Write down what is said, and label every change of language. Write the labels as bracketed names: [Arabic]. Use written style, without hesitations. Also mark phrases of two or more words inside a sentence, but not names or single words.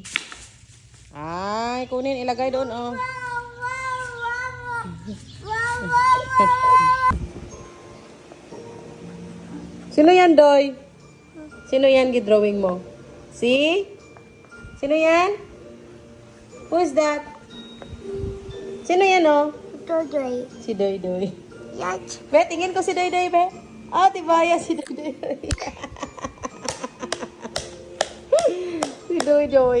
[Filipino] Ay, kunin, ilagay doon, oh. Sino yan, Doy? Sino yan, gidrawing mo? See? Sino yan? [English] Who is that? [Filipino] Sino yan, oh? Si Doy Doy. Be, tingin ko si Doy Doy, be. Ah, tibaya si Doy Doy. Si Doy Doy.